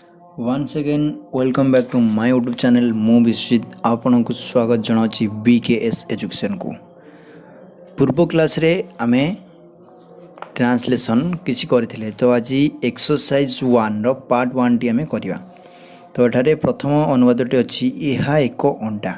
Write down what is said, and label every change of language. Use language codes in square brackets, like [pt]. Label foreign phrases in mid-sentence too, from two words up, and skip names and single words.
[en] Once again, welcome back to my YouTube channel. [or] ମୁଁ ବିଶ୍ୱଜିତ ଆପଣଙ୍କୁ ସ୍ୱାଗତ ଜଣାଉଛି BKS ଏଜୁକେସନ୍ କୁ। ପୂର୍ବ କ୍ଲାସ୍ରେ ଆମେ ଟ୍ରାନ୍ସଲେସନ୍ କିଛି କରିଥିଲେ ତ ଆଜି ଏକ୍ସରସାଇଜ୍ 1ର ପାର୍ଟ 1ଟି ଆମେ କରିବା। ତ ଏଠାରେ ପ୍ରଥମ ଅନୁବାଦଟି ଅଛି ଏହା ଏକ ଅଣ୍ଡା।